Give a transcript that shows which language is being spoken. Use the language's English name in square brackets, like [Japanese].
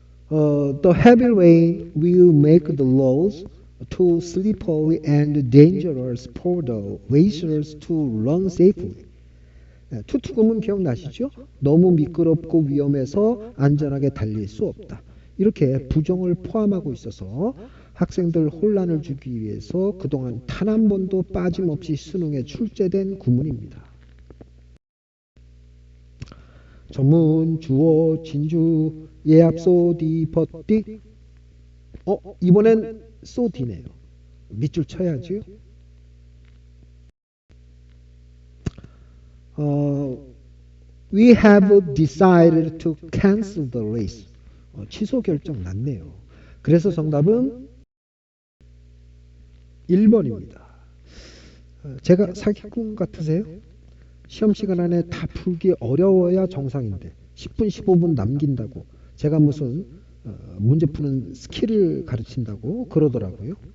[English] The heavy rain will make the roads too slippery and dangerous for the racers to run safely. [Korean] 투투금은 기억나시죠? 너무 미끄럽고 위험해서 안전하게 달릴 수 없다. 이렇게 부정을 포함하고 있어서 학생들 혼란을 주기 위해서 그동안 단 한 번도 빠짐없이 수능에 출제된 구문입니다. 전문, 주어, 진주, 예 앞소디 버띠 이번엔 소디네요. 밑줄 쳐야지요. [English] We have decided to cancel the race. [Korean] 취소 결정 났네요. 그래서 정답은 1번입니다. 제가 사기꾼 같으세요? 시험 시간 안에 다 풀기 어려워야 정상인데 10분 15분 남긴다고 제가 무슨 문제 푸는 스킬을 가르친다고 그러더라고요.